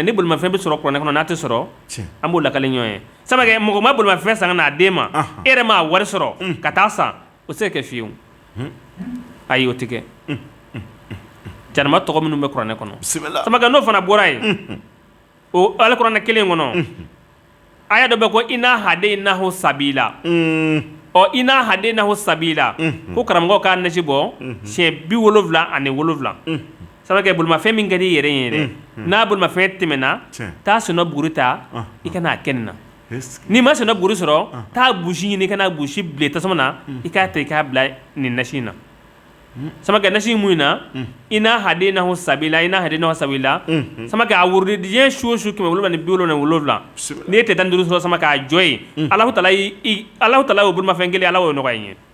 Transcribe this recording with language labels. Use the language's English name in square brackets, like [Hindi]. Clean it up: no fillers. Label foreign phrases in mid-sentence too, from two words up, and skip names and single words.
[Bambara] ni bolimafɛn bɛ sɔrɔ kuranɛ kɔnɔ n'a tɛ sɔrɔ an b'o lakale ɲɔgɔn ye samakɛ mɔgɔ ma bolimafɛn san ka n'a d'e ma e yɛrɛ m'a wari sɔrɔ ka taa san o tɛ se ka kɛ fiyewu ayi o tɛ kɛ jahanama tɔgɔ minnu bɛ kuranɛ kɔnɔ samakɛ n'o fana bɔra yen o alikuranɛ kelen kɔnɔ aya dɔ bɛ ko [Arabic] إنا هديناه السبيل إنا هديناه السبيل [Bambara] ko karamɔgɔ ka nasi bɔ siɲɛ 70 ani 7 samakɛ bolimafɛn min ka di yɛrɛ yɛrɛ n'a bolimafɛn tɛmɛna taa sɔnna buguri ta i kana kɛ nin na n'i ma sɔnna buguri sɔrɔ taa busi ɲini i kana busi bilen tasuma na i k'a ta i k'a bila nin nasi in na samakɛ nasi mun na [Arabic] إنا هديناه السبيل [Bambara] samakɛ a wurudi diɲɛ su o su 700 ni 77 n'i ye tile 15 sɔrɔ samakɛ a jɔ ye Alahu Taala y'o bolimafɛn kelen Ala y'o nɔgɔya i